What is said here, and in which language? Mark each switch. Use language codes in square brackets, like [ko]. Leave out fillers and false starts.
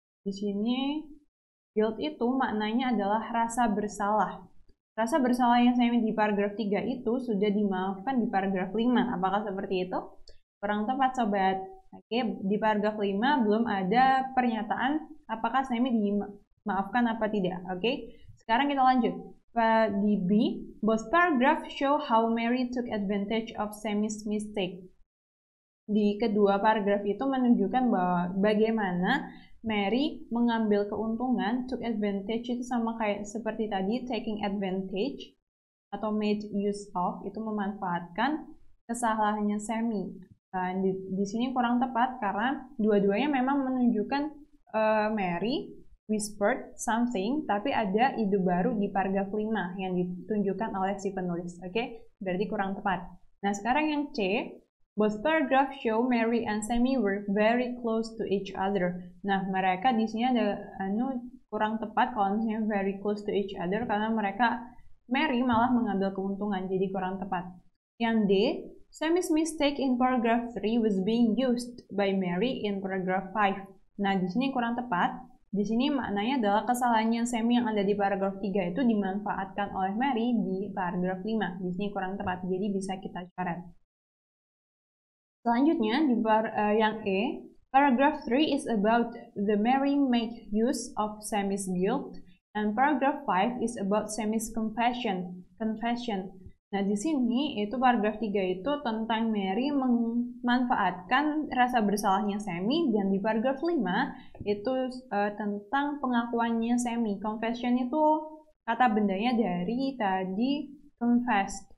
[id] Di sini guilt itu maknanya adalah rasa bersalah. Rasa bersalah yang Sammy di paragraf 3 itu sudah dimaafkan di paragraf 5. Apakah seperti itu? Kurang tepat, sobat. Oke, di paragraf 5 belum ada pernyataan apakah Sammy dimaafkan apa tidak. Oke, sekarang kita lanjut. Di B, [en] both paragraphs show how Mary took advantage of Sammy's mistake. [id] Di kedua paragraf itu menunjukkan bahwa bagaimana Mary mengambil keuntungan. [en] Took advantage [id] itu sama kayak seperti tadi, [en] taking advantage [id] atau [en] made use of, [id] itu memanfaatkan kesalahannya Sammy. Di sini kurang tepat karena dua-duanya memang menunjukkan [en] Mary whispered something, [id] tapi ada ide baru di paragraf 5 yang ditunjukkan oleh si penulis. Oke, berarti kurang tepat. Nah, sekarang yang C, [en] both paragraphs show Mary and Sammy were very close to each other. [id] Nah, mereka di sini ada kurang tepat kalau misalnya [en] very close to each other [id] karena Mary malah mengambil keuntungan, jadi kurang tepat. Yang D, [en] Sammy's mistake in paragraph 3 was being used by Mary in paragraph 5. [id] Nah, di sini kurang tepat. Di sini maknanya adalah kesalahannya Sammy yang ada di paragraf 3 itu dimanfaatkan oleh Mary di paragraf 5. Di sini kurang tepat, jadi bisa kita coret. Selanjutnya di yang E, [en] paragraph 3 is about the Mary make use of Sammy's guilt and paragraph 5 is about Sammy's confession. [id] Nah, di sini itu paragraf 3 itu tentang Mary memanfaatkan rasa bersalahnya Sammy, dan di paragraf 5 itu tentang pengakuannya Sammy. Confession itu kata bendanya dari tadi confessed.